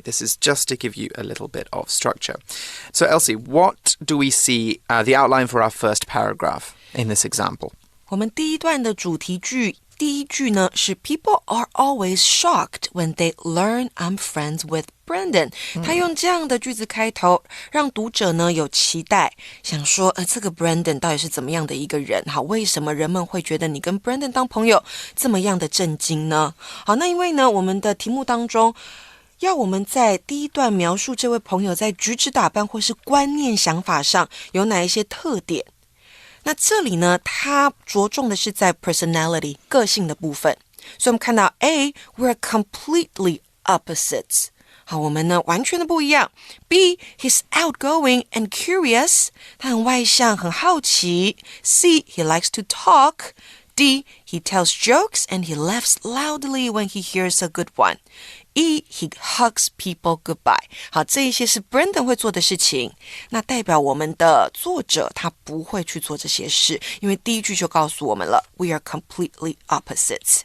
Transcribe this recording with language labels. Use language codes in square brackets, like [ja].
[en] This is just to give you a little bit of structure. So Elsie, what do we see the outline for our first paragraph in this example? [zh] 我们第一段的主题句第一句呢是 [en] People are always shocked when they learn I'm friends with Brandon。 [zh] 他用这样的句子开头，让读者呢有期待，想说这个 Brandon 到底是怎么样的一个人？好，为什么人们会觉得你跟 Brandon 当朋友这么样的震惊呢？好，那因为呢我们的题目当中要我们在第一段描述这位朋友在举止打扮或是观念想法上有哪一些特点。那这里呢，它着重的是在 personality 个性的部分，所以我们看到 A [en] we're completely opposites， [zh] 好，我们呢完全的不一样。 B [en] he's outgoing and curious， [zh] 他很外向，很好奇。 [en] C he likes to talk。 D he tells jokes and he laughs loudly when he hears a good one。 E he hugs people goodbye。 [zh] 好，这一些是 Brandon 会做的事情，那代表我们的作者他不会去做这些事，因为第一句就告诉我们了 [en] We are completely opposites.